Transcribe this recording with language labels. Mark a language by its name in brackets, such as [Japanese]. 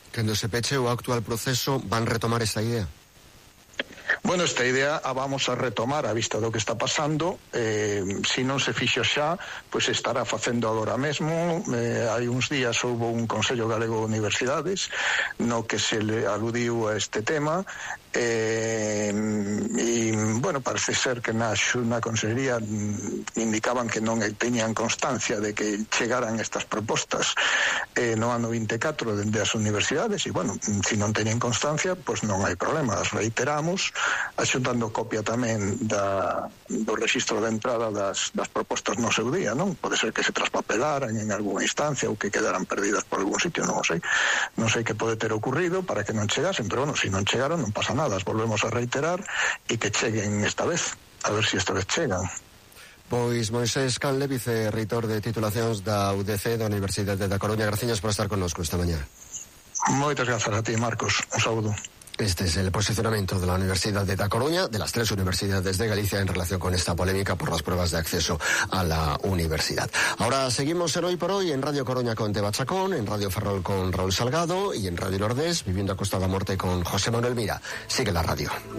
[Galician] Cando se peche o actual proceso, van retomar esta idea? Bueno, esta idea a vamos a retomar a vista do que está pasando. Si non se fixo xa, pois estará facendo agora mesmo. Hai uns días houve un Consello Galego de Universidades no que se le aludiu a este tema. E, bueno, parece ser que na Xunta Consellería indicaban que non teñían constancia de que chegaran estas propostas no ano 24 dende as universidades, e, bueno, se non teñen constancia, pois non hai problema, as reiteramos, axuntando copia tamén do registro de entrada das propostas no seu día, non? Pode ser que se traspapelaran en alguna instancia ou que quedaran perdidas por algún sitio, non sei que pode ter ocurrido para que non chegasen, pero, bueno, se non chegaron, non pasa nada. [Spanish] Las volvemos a reiterar y que cheguen esta vez, a ver si esta vez llegan. [Galician] Pois Moisés Canle, vicerreitor de titulacións da UDC, da Universidade da Coruña, graciñas por estar connosco esta mañá. Moitas grazas a ti, Marcos, un saúdo. [Spanish] Este es el posicionamiento de la Universidad de La Coruña, de las tres universidades de Galicia, en relación con esta polémica por las pruebas de acceso a la universidad. Ahora seguimos en Hoy por Hoy en Radio Coruña con Teba Chacón, en Radio Ferrol con Raúl Salgado y en Radio Nordés, Viviendo a Costa de la Muerte con José Manuel Mira. Sigue la radio.